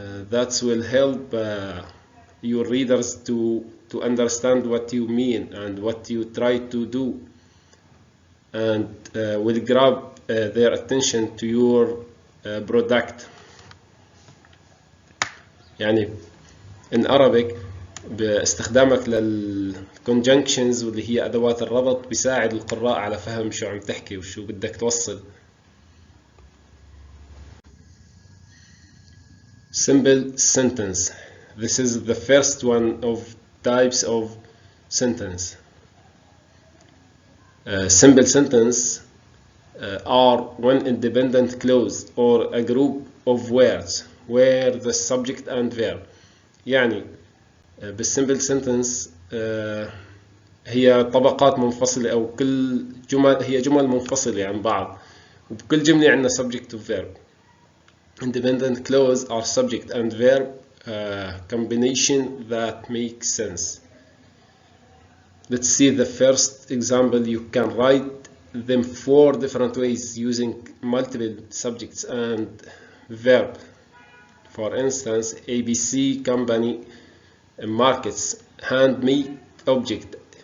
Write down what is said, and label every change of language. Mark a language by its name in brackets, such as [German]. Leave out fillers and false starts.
[English] That will help your readers to understand what you mean and what you try to do, and will grab their attention to your product. [Arabic] يعني [English] in Arabic [Arabic] باستخدامك للconjunctions واللي هي أدوات الربط بيساعد القراء على فهم شو عم تحكي وشو بدك توصل. [English] Simple sentence. This is the first one of types of sentence. Simple sentence are one independent clause or a group of words where the subject and verb. [Arabic] يعني بالsimple sentence هي طبقات منفصلة أو كل جمل هي جمل منفصلة عن بعض، وبكل جملة عندنا subject و verb. [English] Independent clause are subject and verb combination that makes sense. Let's see the first example. You can write them 4 different ways using multiple subjects and verb. For instance, ABC company markets handmade object.